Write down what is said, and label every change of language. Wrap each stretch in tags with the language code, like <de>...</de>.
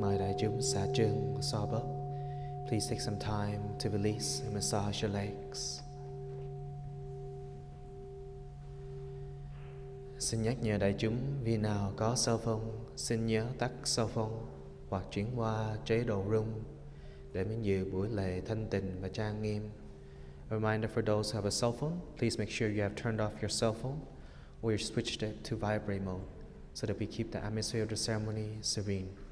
<vi>Mời đại chúng xả chân, xoa bóp.</vi> <en>Please take some time to release and massage your legs.</en> <vi>Xin nhắc nhở đại chúng, vì nào có cell phone, xin nhớ tắt cell phone hoặc chuyển qua chế độ room để miễn dự buổi lễ thanh tịnh và trang nghiêm.</vi> <en>A reminder for those who have a cell phone, please make sure you have turned off your cell phone or you switched it to vibrate mode so that we keep the atmosphere of the ceremony serene.</en>